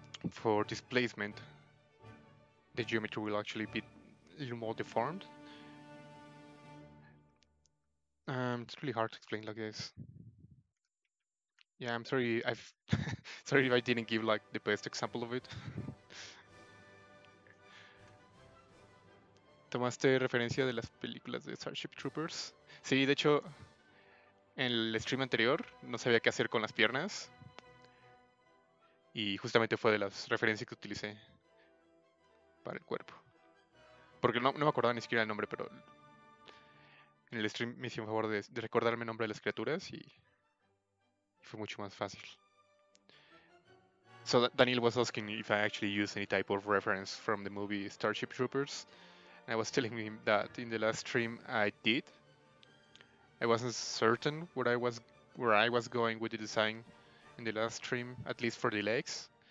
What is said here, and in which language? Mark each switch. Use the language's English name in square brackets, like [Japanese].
[English] For displacement, the geometry will actually be a little more deformed. It's really hard to explain like this. Yeah, I'm sorry. I've sorry if I didn't give like the best example of it. [Spanish] ¿Tomaste referencia de las películas de Starship Troopers? Sí, de hecho, en el stream anterior no sabía qué hacer con las piernas y justamente fue de las referencias que utilicé para el cuerpo. Porque no me acordaba ni siquiera el nombre, pero en el stream me hizo un favor de recordarme el nombre de las criaturas y fue mucho más fácil. [English] So Daniel was asking if I actually use any type of reference from the movie Starship Troopers. And I was telling him that in the last stream I did. I wasn't certain where I was going with the design in the last stream, at least for the legs.